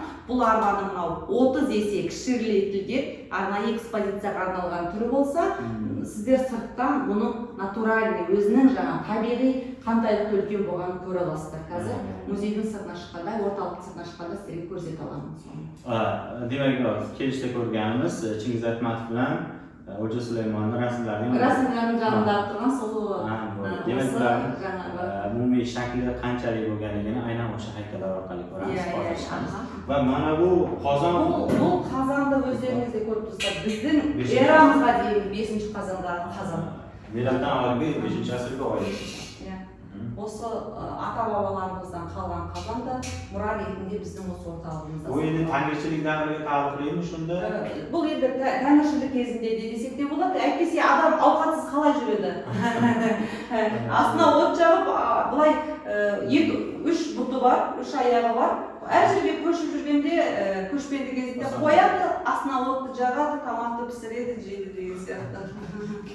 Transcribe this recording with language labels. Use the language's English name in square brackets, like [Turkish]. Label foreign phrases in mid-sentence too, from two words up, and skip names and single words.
[Kazakh] Бұл арбаның мынау 30 есе кішірейтілген арнайы экспозицияға арналған түрі болса, сіздер сырттан бұның натуральный өзінің жаңа табиғи қандайлықты үлкен болғанын көре аласыздар. Қазір музейдің сыртына шыққанда, орталықтың сыртына шыққанда сіздерге көрсете аламын соны. [Uzbek] Demak, kelishda ko'rganimiz Chingiz Aytmatov bilan Xo'ja Sulaymonni rasmlarining [Kazakh] жанында тұрған сол [Uzbek] demak ularning umumiy shakli qanchalik bo'lganligini aynan o'sha haykallar orqali ko'ramiz. Va mana bu qozon [Kazakh] бұл қазанды өздеріңіз де көріп тұрсыздар. Біздің эрамызға дейін 5-ші қазандағы қазан. [Uzbek] Milatdan avvalgi 5-asrga oid. [Kazakh] Осы ата-бабаларымыздан қалған қазан да мұра ретінде біздің осы орталығымызда. [Uzbek] Bu endi tangirchilik davriga taalluqlimi shunda? [Kazakh] Бұл енді тәңіршілік кезінде де десек те болады. Әйтпесе адам ауқатсыз қалай жүреді? Астына от жағып, былай 3 бұты бар, 3 аяғы бар. Әр жерге көшіп жүргенде, көшпенді кезінде қояды, астына отты жағады, тамақты пісіреді, жейді деген сияқты.